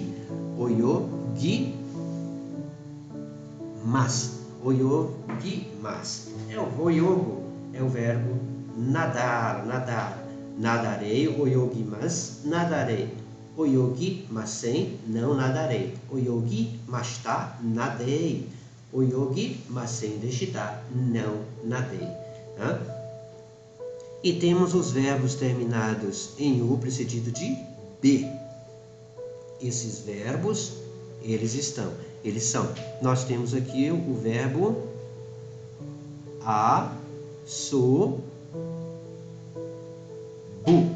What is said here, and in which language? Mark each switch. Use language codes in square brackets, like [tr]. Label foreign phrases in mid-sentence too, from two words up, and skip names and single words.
[ja] 泳ぎます. [pt] O oyogo é o verbo nadar. Nadarei, [ja] 泳ぎます, [pt] nadarei. [ja] 泳ぎません, [pt] não nadarei. [ja] 泳ぎました, nadei. 泳ぎませんでした, [pt] não nadei. Tá? E temos os verbos terminados em u, precedido de b. Esses verbos, eles são. Nós temos aqui o verbo a, so, bu.